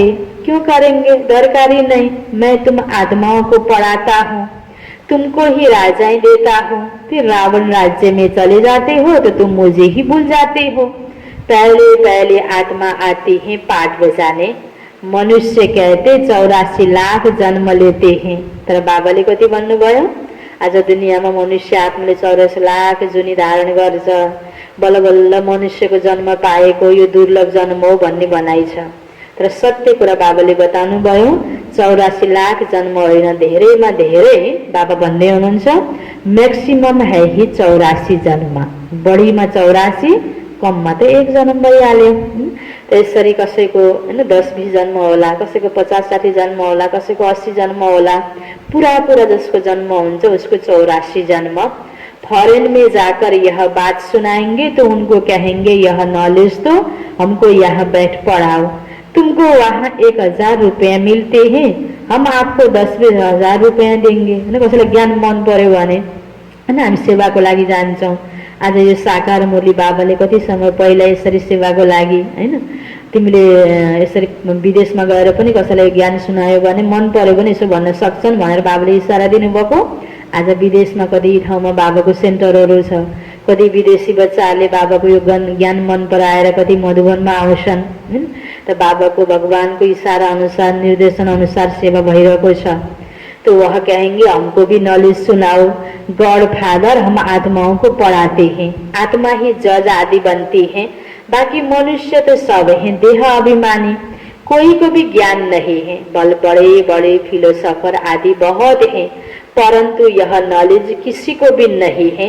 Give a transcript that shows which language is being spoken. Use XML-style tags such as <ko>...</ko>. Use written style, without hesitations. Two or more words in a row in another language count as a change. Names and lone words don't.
<hi>क्यों करेंगे, दरकारी नहीं। मैं तुम आत्माओं को पढ़ाता हूँ, तुमको ही राजाएं देता हूँ। फिर रावण राज्य में चले जाते हो तो तुम मुझे ही भूल जाते हो। पहले पहले आत्मा आती है पाठ बजाने। मनुष्य कहते 84 लाख जन्म लेते हैं।</hi> <ne>तर बाबाले कति भन्नुभयो, आज दुनियाँमा मनुष्य आत्माले 84 लाख जुनी धारण गर्छ। बल्ल बल्ल मनुष्यको जन्म पाएको यो दुर्लभ जन्म हो भन्ने भनाइ छ। तर सत्य कुरा बाबाले बताउनु भयो, 84 लाख जन्म होइन, धेरैमा धेरै। बाबा भन्दै हुनुहुन्छ</ne> <hi>मैक्सिमम है ही 84 जन्म।</hi> <ne>बढीमा 84, कममा त 1 जन्म भइहाल्यो। यसरी कसैको 10-20 जन्म होला, कसैको 50-60 जन्म होला, कसैको 80 जन्म होला। पूरा पूरा जसको जन्म हुन्छ उसको 84 जन्म।</ne> <hi>फॉरेन में जाकर यह बात सुनाएंगे तो उनको कहेंगे यह नॉलेज तो हमको यहाँ बैठ पढ़ाओ। तुमको वहाँ 1000 रुपया मिलते हैं, हम आपको 10-20 हजार रुपया देंगे।</hi> <ne>कसैलाई ज्ञान मन पर्यो भने हामी सेवाको लागि जान्छौँ। आज यो साकार मुरली बाबाले कति समय पहिला यसरी सेवाको लागि तिमीले यसरी विदेशमा गएर पनि कसैलाई ज्ञान सुनायो भने मन पर्यो भने यसो भन्न सक्छन् भनेर बाबाले इशारा दिनुभएको। आज विदेशमा कति ठाउँमा बाबाको सेन्टरहरू छ। कति विदेशी बच्चाहरूले बाबाको यो ज्ञान मन पराएर कति मधुबनमा आउँछन्। त बाबाको भगवानको इशारा अनुसार, निर्देशन अनुसार सेवा भइरहेको छ।</ne> <hi>तो वह कहेंगे हमको भी नॉलेज सुनाओ।</hi> <en>God father</en> <hi>हम आत्माओं को पढ़ाते हैं, आत्मा ही जज आदि बनती है। बाकी मनुष्य तो सब हैं देह अभिमानी, कोई को भी ज्ञान नहीं है। बल बड़े बड़े फिलोसोफर आदि बहुत हैं, परंतु यह नॉलेज किसी को भी नहीं है।</hi>